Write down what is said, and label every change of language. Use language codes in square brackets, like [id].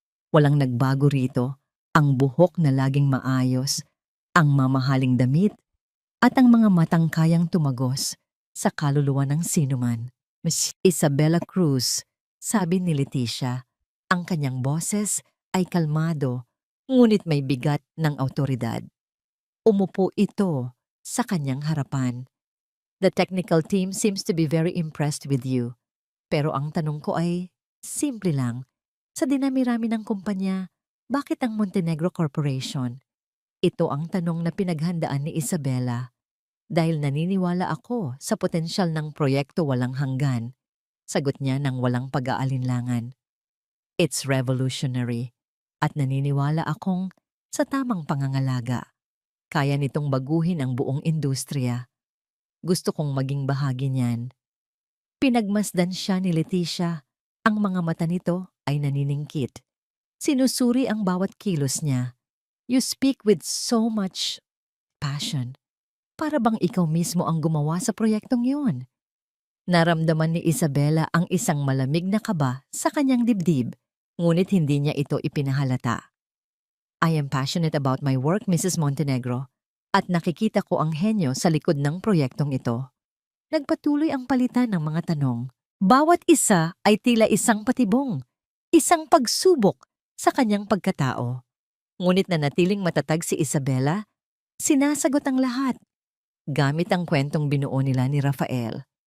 [tl] Walang nagbago rito, ang buhok na laging maayos, ang mamahaling damit, at ang mga matang kayang tumagos sa kaluluwa ng sinuman. Miss Isabela Cruz, sabi ni Leticia, ang kanyang boses ay kalmado, ngunit may bigat ng awtoridad. Umupo ito sa kanyang harapan. [en] The technical team seems to be very impressed with you. [tl] Pero ang tanong ko ay, simple lang. Sa dinami-rami ng kumpanya, bakit ang Montenegro Corporation? Ito ang tanong na pinaghandaan ni Isabela. Dahil naniniwala ako sa potensyal ng proyekto walang hanggan, sagot niya ng walang pag-aalinlangan. [en] It's revolutionary. [tl] At naniniwala akong sa tamang pangangalaga. Kaya nitong baguhin ang buong industriya. Gusto kong maging bahagi niyan. Pinagmasdan siya ni Leticia. Ang mga mata nito ay naniningkit. Sinusuri ang bawat kilos niya. [en] You speak with so much passion. [tl] Para bang ikaw mismo ang gumawa sa proyektong yun? Naramdaman ni Isabela ang isang malamig na kaba sa kanyang dibdib, ngunit hindi niya ito ipinahalata. [en] I am passionate about my work, Mrs. [tl] Montenegro, at nakikita ko ang henyo sa likod ng proyektong ito. Nagpatuloy ang palitan ng mga tanong. Bawat isa ay tila isang patibong, isang pagsubok sa kanyang pagkatao. Ngunit nanatiling matatag si Isabela, sinasagot ang lahat, gamit ang kwentong binuo nila ni Rafael.